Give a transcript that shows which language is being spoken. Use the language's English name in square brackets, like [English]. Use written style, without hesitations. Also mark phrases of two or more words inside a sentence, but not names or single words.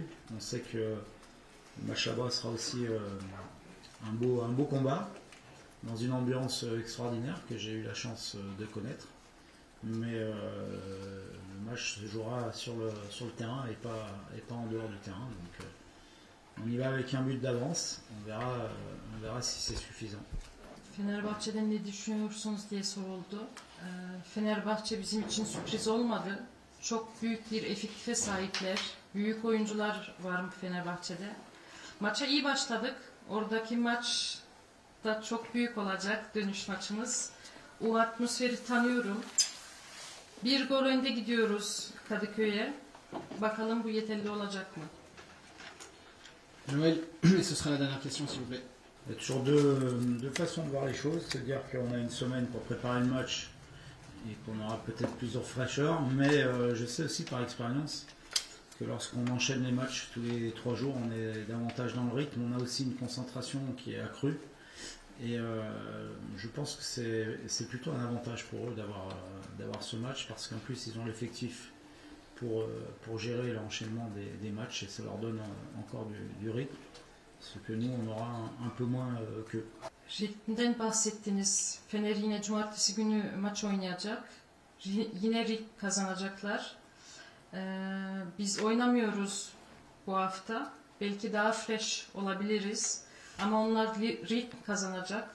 [French] On sait que le match là-bas sera aussi un beau combat, dans une ambiance extraordinaire que j'ai eu la chance de connaître. Mais le match se jouera sur le terrain et pas en dehors du terrain. Donc on y va avec un but d'avance, on verra si c'est suffisant. [Turkish] Fenerbahçe'den ne düşünüyorsunuz diye soruldu. Fenerbahçe bizim için sürpriz olmadı. Çok büyük bir efektife sahipler. Büyük oyuncular var Fenerbahçe'de. Maça iyi başladık. Oradaki maç da çok büyük olacak, dönüş maçımız. O atmosferi tanıyorum. Bir gol önde gidiyoruz Kadıköy'e. Bakalım bu yeterli olacak mı? [French] Noël, et ce sera la dernière question s'il vous plaît. Il y a toujours deux façons de voir les choses, c'est-à-dire qu'on a une semaine pour préparer le match et qu'on aura peut-être plusieurs fraîcheurs, mais je sais aussi par expérience que lorsqu'on enchaîne les matchs tous les 3 jours, on est davantage dans le rythme, on a aussi une concentration qui est accrue et je pense que c'est plutôt un avantage pour eux d'avoir ce match parce qu'en plus ils ont l'effectif pour gérer l'enchaînement des matchs et ça leur donne encore du rythme. Ce que nous on aura un peu moins qu'eux. [Turkish] Ritmden bahsettiniz. Fener yine cumartesi günü maç oynayacak. Yine ritm kazanacaklar. Biz oynamıyoruz bu hafta. Belki daha fresh olabiliriz. Ama onlar ritm kazanacak.